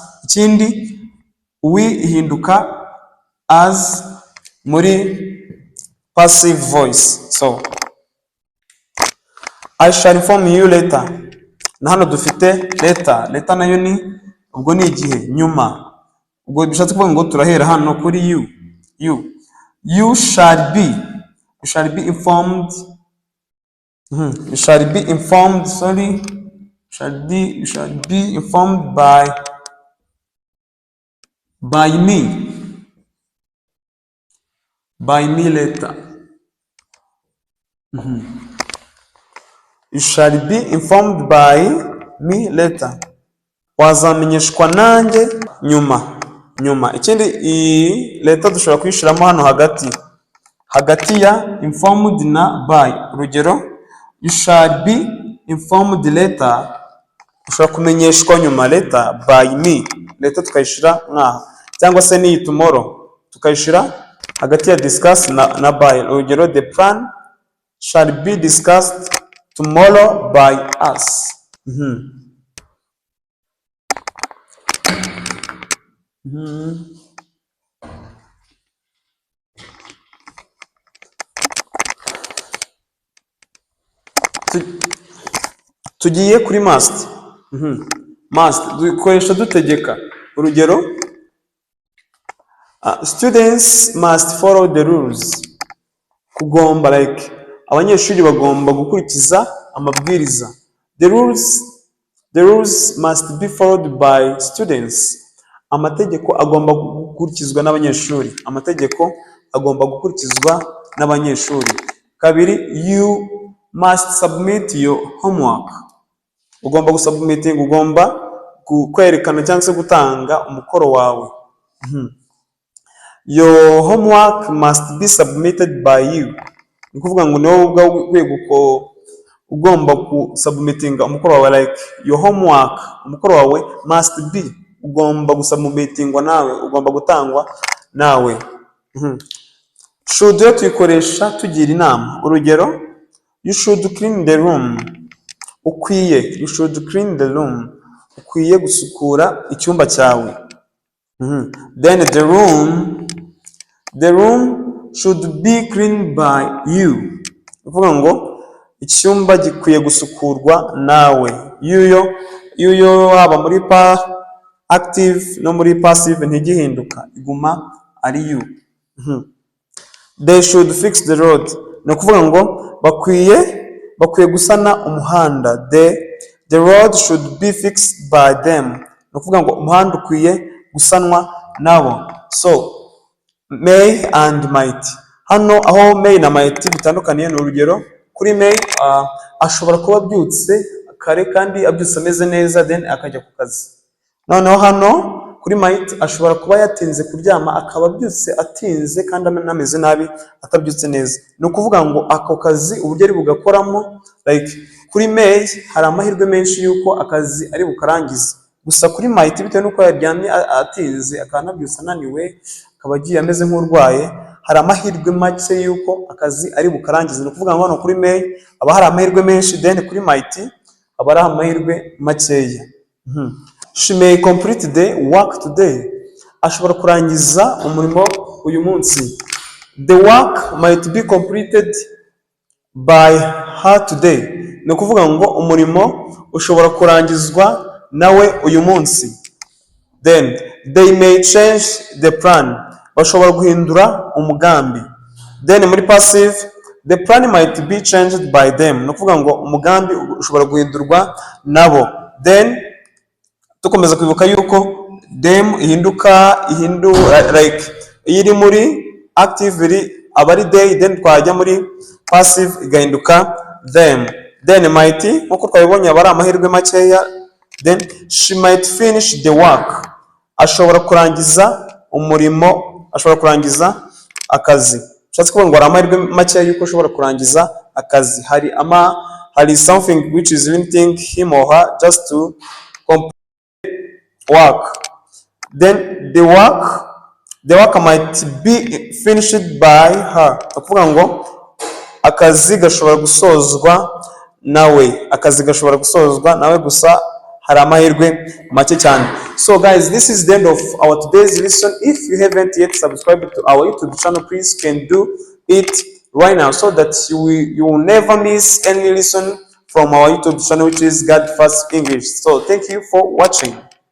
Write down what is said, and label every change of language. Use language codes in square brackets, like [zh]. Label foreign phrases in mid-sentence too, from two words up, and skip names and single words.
[rw] Ikindi, we ihinduka as muri [en] passive voice. So I shall inform you later. [rw] Na hano dufite later nayo ni ubwo ni igihe nyuma, ubwo bishatse kuvuga ngo turahera hano kuri [en] you shall be informed, you shall be informed by me later. You shall be informed by me later. [rw] Wazamenyeshwa nanjye nyuma. Ikindi, iyi later dushobora kuyishiramo hano hagati ya informed na by. Urugero, [en] you shall be informed later, [rw] ushobora kumenyeshwa nyuma [en] later by me. [rw] Later tukayishira nkaha, cyangwa se ni tomorrow tukayishira hagati ya discuss na by. [en] Urugero, the plan shall be discussed tomorrow by us. [rw] Tugiye kuri must. Dukoresha dutegeka. Urugero, [en] students must follow the rules. [rw] Kugomba, like abanyeshuri bagomba gukurikiza amabwiriza. [en] The rules must be followed by students. [rw] Amategeko agomba gukurikizwa n'abanyeshuri. Kabiri, [en] you must submit your homework. [rw] Ugomba gusubmiting, ugomba kwerekana cyangwa se gutanga umukoro wawe. [en] Your homework must be submitted by you. [rw] Ni kuvuga ngo niwe ubwo ugomba gusubmitinga umukoro wawe, [en] like your homework, [rw] umukoro wawe [en] must be, [rw] ugomba gusubmitingwa nawe, ugomba gutangwa nawe. Should yo tuyikoresha tugira inama. Urugero, [en] you should clean the room. You should clean the room. [rw] Ukwiye gusukura icyumba cyawe. [en] Then the room should be cleaned by you. [rw] Uvuga ngo icyumba gikwiye gusukurwa nawe. Yo haba muri active no muri passive ntigihinduka, iguma ari you. [en] They should fix the road. [rw] Ni ukuvuga ngo bakwiye gusana umuhanda. [en] The road should be fixed by them. [rw] Ni ukuvuga ngo umuhanda ukwiye gusanwa nabo. [en] So may and might. [rw] Hano aho may na might bitandukaniye, ni urugero, kuri may ashobora kuba abyutse kare kandi abyutse ameze neza then akajya ku kazi. Noneho hano kuri might ashobora kuba yatinze kuryama akaba abyutse atinze kandi ameze nabi atabyutse neza. Ni ukuvuga ngo ako kazi uburyo ari bugakoramo, like Kuri may hari amahirwe menshi yuko akazi ari bukarangize. Gusa kuri might bitewe nuko yaryamye atinze akanabyusa ananiwe akaba agiye ameze nk'urwaye, hari amahirwe make yuko akazi ari bukarangize. Ni ukuvuga ngo hano kuri may aba hari amahirwe menshi, then kuri might aba ari amahirwe makeya. [en] She may complete the work today. [rw] Ashobora kurangiza umurimo uyu munsi. [en] The work might be completed by her today. [rw] Ni ukuvuga ngo umurimo ushobora kurangizwa nawe uyu munsi. [en] Then they may change the plan. [rw] Bashobora guhindura umugambi. [en] Then muri passive, the plan might be changed by them. [rw] Ni ukuvuga ngo umugambi ushobora guhindurwa nabo. Then tukomeza kwibuka yuko them ihindura like iri muri active iri aba ari they, then twajya muri passive igahinduka them. Then might nkuko twabibonye aba ari amahirwe makeya. [en] Then she might finish the work. [rw] Ashobora kurangiza umurimo, ashobora kurangiza akazi. Ushatse kuvuga ngo ari amahirwe makeya yuko ashobora kurangiza akazi. [en] Hari something which is limiting him or her just to complete work. Then the work might be finished by her. [rw] Ukuvuga ngo akazi gashobora gusozwa nawe, gusa hari amahirwe make cyane. [en] So guys, this is the end of our today's lesson. If you haven't yet subscribed to our YouTube channel, please can do it right now so that you will never miss any lesson from our YouTube channel, which is God First English. So thank you for watching.